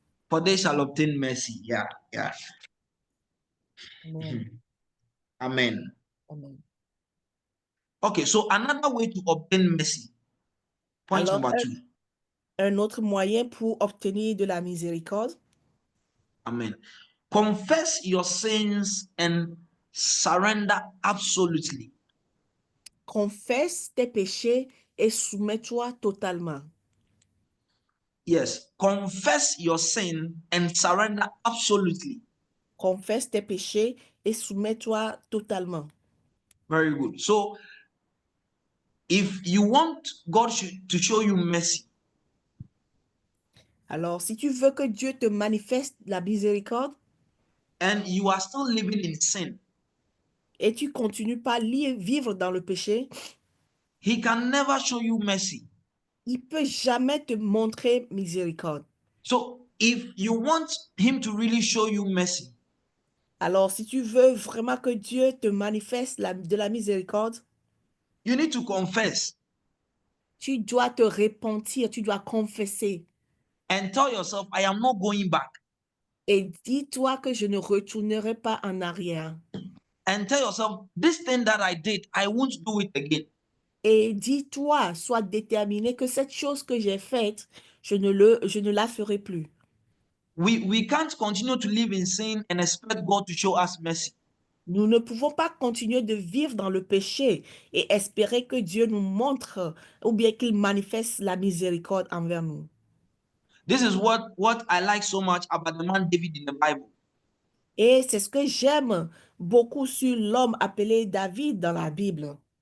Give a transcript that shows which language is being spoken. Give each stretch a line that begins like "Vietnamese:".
English: for they shall obtain mercy. Yeah, yeah. Amen.
French: Amen. Amen.
English: Okay, so another way to obtain mercy. Point
French: Alors,
English: number 2.
French: un autre moyen pour obtenir de la miséricorde,
English: Amen. Confess your sins and surrender absolutely.
French: confesse tes péchés et soumets-toi totalement.
English: Yes, confess your sin and surrender absolutely.
French: Confesse tes péchés et soumets-toi totalement.
English: Very good. So, if you want God to show you mercy,
French: Alors, si tu veux que Dieu te manifeste la miséricorde
English: and you are still living in sin,
French: et tu continues pas à vivre dans le péché,
English: He can never show you mercy.
French: il peut jamais te montrer miséricorde.
English: So, if you want Him to really show you mercy,
French: Alors, si tu veux vraiment que Dieu te manifeste de la miséricorde,
English: you need to confess
French: tu dois te repentir, tu dois confesser
English: and tell yourself, I am not going back.
French: et dis-toi que je ne retournerai pas en arrière.
English: And tell yourself, this thing that I did, I won't do it again.
French: Et dis-toi, sois déterminé que cette chose que j'ai faite, je ne la ferai plus.
English: We can't continue to live in sin and expect God to show us mercy.
French: Nous ne pouvons pas continuer de vivre dans le péché et espérer que Dieu nous montre ou bien qu'il manifeste la miséricorde envers nous.
English: This is what I like so much about the man David in the Bible.
French: Et c'est ce que j'aime beaucoup sur l'homme appelé David dans la Bible.